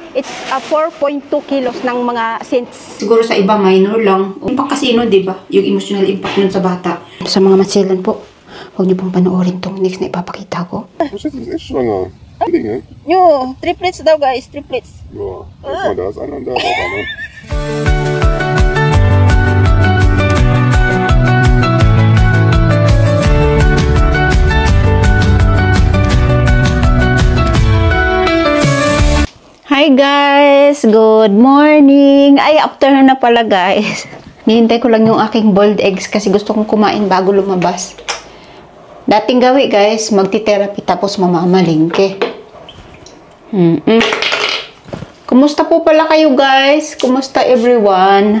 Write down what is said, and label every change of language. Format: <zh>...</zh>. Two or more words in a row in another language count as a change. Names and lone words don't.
<en>It's 4.2 kilos</en> <tl>ng mga</tl> <en>scents.</en> <tl>Siguro sa iba, minor lang. Impact kasi nun, diba? Yung emotional impact nun sa bata. Sa mga masilan po, huwag niyo pong panoorin tong next na ipapakita ko.</tl> <de>Was ist echt schwanger? Zwillinge?</de> <tl>Yo, triplets daw guys, triplets.</tl> <de>Ja, guck mal, da ist einer und da ist auch einer.</de> <en>Hi guys! Good morning!</en> <tl>Ay, afternoon na pala guys. Nihintay ko lang yung aking boiled eggs kasi gusto kong kumain bago lumabas. Dating gawi guys, magti-therapy tapos mamamalingke. Kumusta po pala kayo guys? Kumusta everyone?</tl>